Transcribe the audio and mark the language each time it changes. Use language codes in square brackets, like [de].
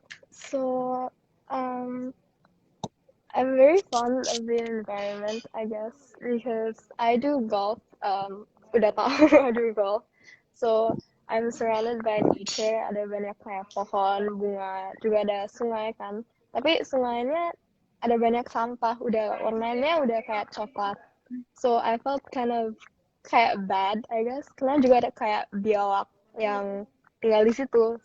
[en] So I'm very fond of the environment, I guess, because I do golf. [id] Udah tahu [en] I do golf. So I'm surrounded by nature. [id] Ada banyak kayak pohon, bunga, juga ada sungai kan. Tapi sungainya ada banyak sampah. Udah warnanya udah kayak coklat. [en] So I felt kind of kayak bad, I guess. [id] Karena juga ada kayak biawak yang tinggal di situ.